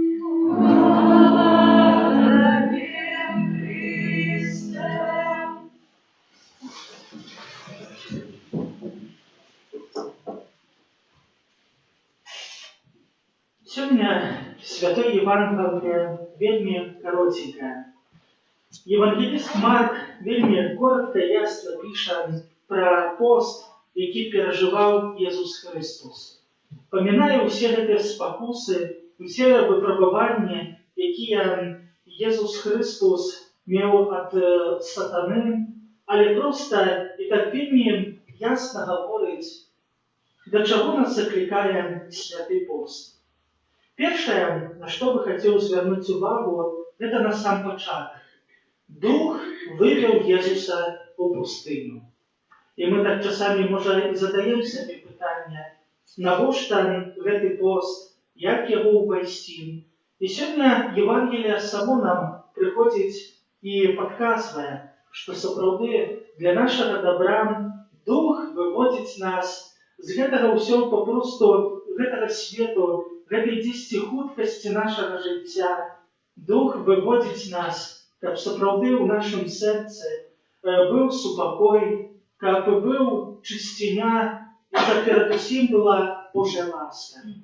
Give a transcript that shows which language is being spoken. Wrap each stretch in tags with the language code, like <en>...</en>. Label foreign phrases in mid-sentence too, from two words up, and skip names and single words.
<ru>Сегодня Святое Евангелие вельми коротенькое. Евангелист Марк вельми коротко и ясно пишет про пост,</ru> <uk>який переживав Ісус Христос. Поминає всі ці спокуси, всі випробування, які Ісус Христос мав від сатани, але просто і так вельми ясно говорить, до чого нас закликає Святий пост. Перше, на що би хотів звернути увагу, це на сам початок. Дух вивів Ісуса у пустиню. І ми так часами, може, і задаємо собі питання,</uk> <be>навошта гэты пост,</be> <uk>як його увайсці. І сьогодні Євангелія само нам приходить і підказує, що сапраўды для нашого добра Дух виводить нас з</uk> <be>гэтага ўсё попросту, гэтага свету, гэтай дзесьціхуткасці нашага жыцця. Дух выводзіць нас, каб сапраўды ў нашым сэрцы быў супакой, каб быў чысціня, і каб перад усім была Божая ласка.</be>